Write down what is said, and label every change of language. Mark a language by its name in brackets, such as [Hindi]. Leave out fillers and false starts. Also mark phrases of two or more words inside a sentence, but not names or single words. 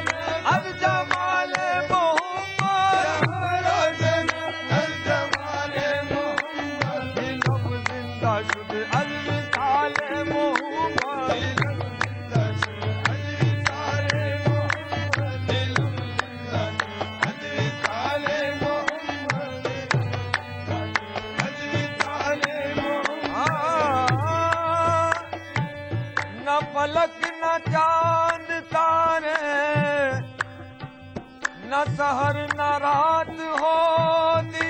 [Persian] از جمال محمد جہاں روشن از جمال محمد دلم زندہ شد از وصال محمد دلم زندہ شد از وصال محمد دلم زندہ شد از وصال محمد [Urdu] نہ فلک نہ چاند تارے نہ سحر نہ رات ہوتی